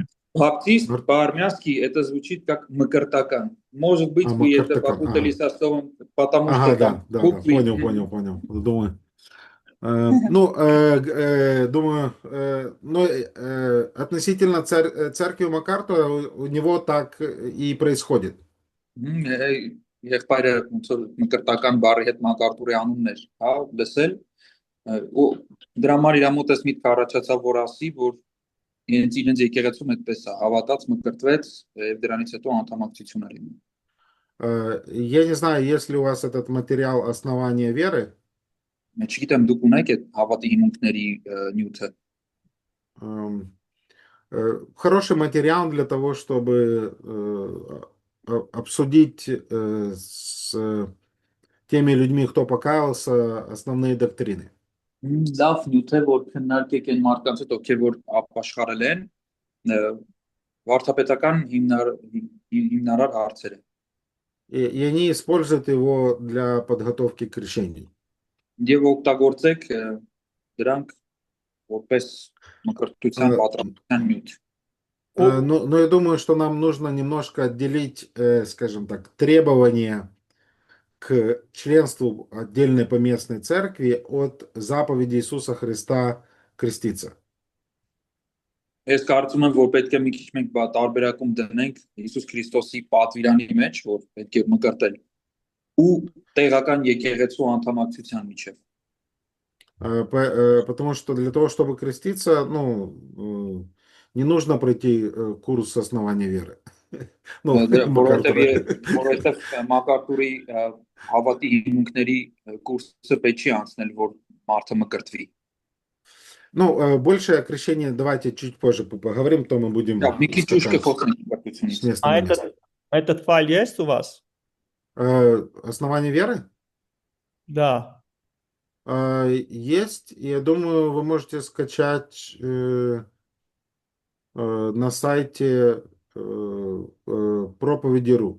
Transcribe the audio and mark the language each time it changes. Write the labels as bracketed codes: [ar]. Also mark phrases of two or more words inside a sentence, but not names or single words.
[ru] Баптист по-армянски это звучит как макартакан. Может быть, вы это попутали со словом, потому что там буквы... Понял. Думаю. Ну, думаю, относительно церкви МакАртура у него так и происходит. [hy] Եղբայրը ոնց որ մկրտական բառի հետ MacArthur-ի անունն էր, հա, լսել, ու դրա համար իր մոտ էս միտքը առաջացավ, որ ասի, որ իրենց եկեղեցում այդպես է, հավատաց, մկրտվեց, եւ դրանից հետո անդամակցություն է լինում։ [ru] Я не знаю, есть ли у вас этот материал «Основание веры». [hy] Չգիտեմ, դուք ունեք այդ հավատի հիմունքների նյութը։ [ru] Хороший материал для того, чтобы обсудить с теми людьми, кто покаялся, основные доктрины. [hy] Լավ նյութ է, որ քննարկեք այն մարդկանց հետ, ովքեր որ ապաշխարել են, վարդապետական հիմնարար հարցերը։ [ru] И они используют его для подготовки к крещению. [hy] Եվ օգտագործեք դրանք որպես մկրտության պատրաստության նյութ։ [ru] Но я думаю, что нам нужно немножко отделить, скажем так, требования к членству отдельной поместной церкви от заповеди Иисуса Христа креститься. [hy] Ես կարծում եմ, որ պետք է մի քիչ մենք տարբերակում դնենք Հիսուս Քրիստոսի պատվիրանի մեջ, որ պետք է մկրտել, ու տեղական եկեղեցու անդամակցության միջև։ [ru] Потому что для того, чтобы креститься, не нужно пройти курс основания веры. Ну, Макартура. [hy] Որովհետև Մակարտուրի հավատի հիմունքների կուրսը պետք չի անցնել, որ մարդը մկրտվի։ [ru] Ну, больше о крещении давайте чуть позже поговорим, то мы будем [hy] Մի քիչ ուշ [ru] скакать [hy] կխոսենք [ru] с [hy] մկրտությունից։ [ru] места на место. Этот файл есть у вас? Основание веры? Да. Есть, я думаю, вы можете скачать на сайте проповеди.ру.